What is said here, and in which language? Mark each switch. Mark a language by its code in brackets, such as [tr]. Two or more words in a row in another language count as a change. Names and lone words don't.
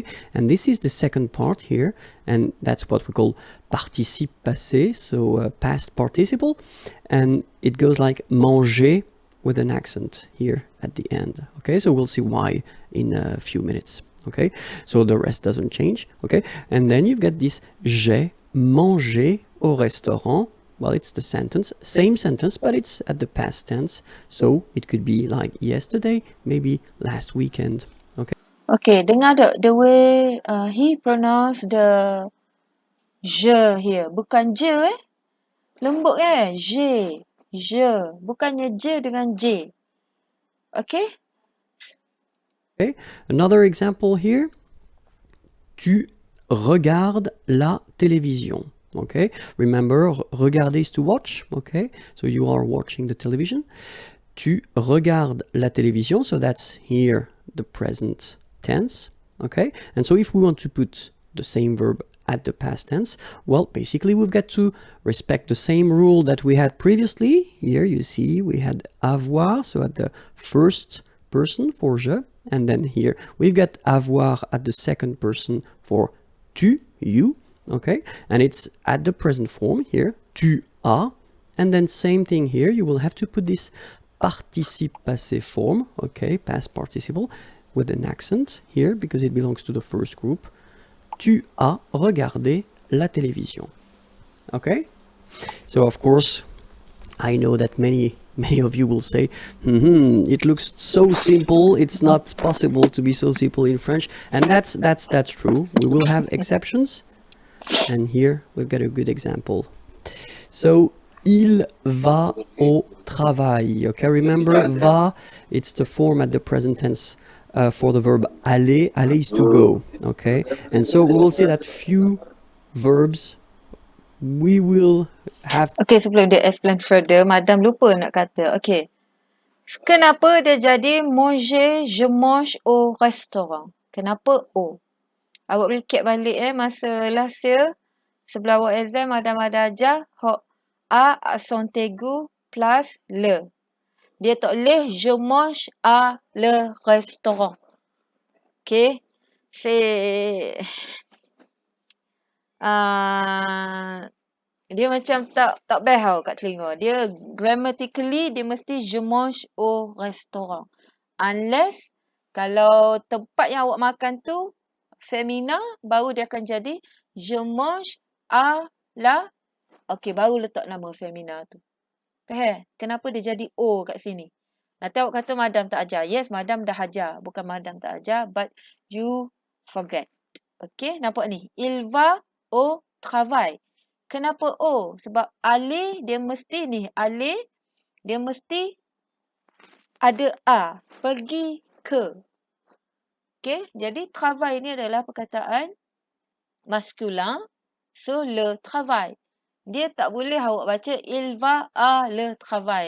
[en] And this is the second part here, and that's what we call [fr] participe passé, [en] so past participle, and it goes like manger with an accent here at the end, okay? So we'll see why in a few minutes, okay? So the rest doesn't change, okay? And then you've got this [fr] j'ai mangé au restaurant. [en] Well, it's the sentence, same sentence, but it's at the past tense. So it could be like yesterday, maybe last weekend. Okay. Okay, [ms] dengar tak [en] the way he pronounce the je here. [ms] Bukan je Lembut je. Bukannya je dengan j. Okay? [en] Okay. Another example here. [fr] Tu regardes la télévision. [en] Okay, remember, regarder is to watch. Okay, so you are watching the television. [fr] Tu regardes la télévision, [en] so that's here the present tense. Okay, and so if we want to put the same verb at the past tense? Well, basically we've got to respect the same rule that we had previously. Here you see we had avoir, so at the first person for je, and then here we've got avoir at the second person for tu, you, okay? And it's at the present form here, [fr] tu as, [en] and then same thing here, you will have to put this [fr] participe passé [en] form, okay, past participle, with an accent here because it belongs to the first group. [fr] Tu as regardé la télévision. [en] Okay? So of course, I know that many of you will say, it looks so simple, it's not possible to be so simple in French. And that's true. We will have exceptions. And here we've got a good example. So, [fr] il va au travail. [en] Okay, remember, va, it's the form at the present tense for the verb aller. Aller is to go. Okay, and so we will see that few verbs we will have. [ms] Okay, sebelum dia [en] explain further, [ms] Madam lupa nak kata. Okay. Kenapa dia jadi manger, [fr] je mange au restaurant? [ms] Kenapa O? Awak boleh recap balik masa [en] last year. [ms] Sebelah awak exam, Madam ada ajar A [fr] accent aigu [ms] plus le. Dia tak boleh [fr] je mange à le restaurant. [ms] Okay. C'est dia macam tak best tau kat telinga. Dia grammatically dia mesti [fr] je mange au restaurant. [ms] Unless kalau tempat yang awak makan tu femina, baru dia akan jadi [fr] je mange à la. [ms] Okay, baru letak nama femina tu. Faham? Kenapa dia jadi O kat sini? Nanti awak kata madam tak ajar. Yes, madam dah ajar. Bukan madam tak ajar, [en] but you forget. [ms] Okay, nampak ni. [fr] Il va au travail. [ms] Kenapa O? Sebab aller dia mesti ni. Aller dia mesti ada A. Pergi ke. Okay, jadi travail ni adalah perkataan maskulin. So, [fr] le travail. [ms] Dia tak boleh awak baca [fr] il va à le travail.